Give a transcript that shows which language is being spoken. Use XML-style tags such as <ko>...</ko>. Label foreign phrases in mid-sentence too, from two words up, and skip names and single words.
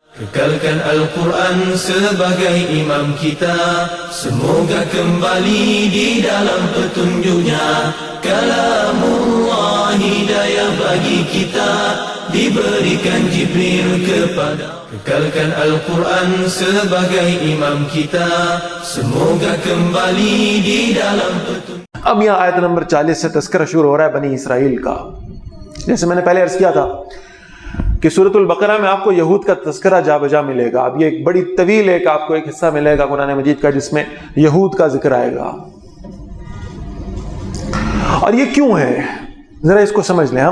<ms>Kekalkan Al-Quran sebagai imam kita, semoga kembali di dalam petunjuknya. Kalamullah hidayah bagi kita, diberikan Jibril kepada. Kekalkan Al-Quran sebagai imam kita, semoga kembali di dalam petunjuk.</ms> <ur>اب یہاں آیت نمبر 40 سے تذکرہ شروع ہو رہا ہے بنی اسرائیل کا. جیسے میں نے پہلے عرض کیا تھا کہ سورۃ البقرہ میں آپ کو یہود کا تذکرہ جا بجا ملے گا. اب یہ ایک بڑی طویل آپ کو ایک حصہ ملے گا قرآن مجید کا جس میں یہود کا ذکر آئے گا. اور یہ کیوں ہے ذرا اس کو سمجھ لیں.</ur>